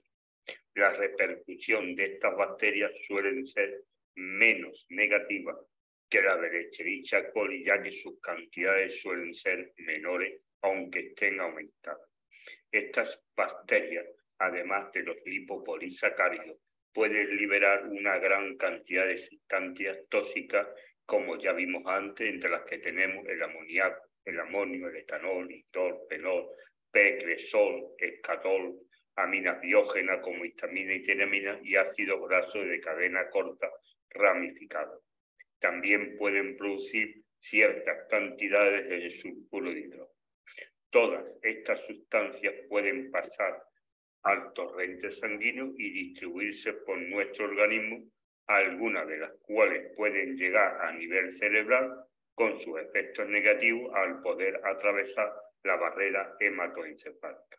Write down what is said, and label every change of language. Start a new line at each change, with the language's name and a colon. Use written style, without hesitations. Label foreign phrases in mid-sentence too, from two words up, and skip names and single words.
Spanish: La repercusión de estas bacterias suelen ser menos negativas que la de Escherichia coli, ya que sus cantidades suelen ser menores, aunque estén aumentadas. Estas bacterias, además de los lipopolisacáridos, pueden liberar una gran cantidad de sustancias tóxicas, como ya vimos antes, entre las que tenemos el amoníaco, el amonio, el etanol, indol, fenol, p-cresol, escatol, aminas biógenas como histamina y tiramina y ácidos grasos de cadena corta ramificados. También pueden producir ciertas cantidades de sulfuro de hidrógeno. Todas estas sustancias pueden pasar al torrente sanguíneo y distribuirse por nuestro organismo, algunas de las cuales pueden llegar a nivel cerebral con sus efectos negativos al poder atravesar la barrera hematoencefálica.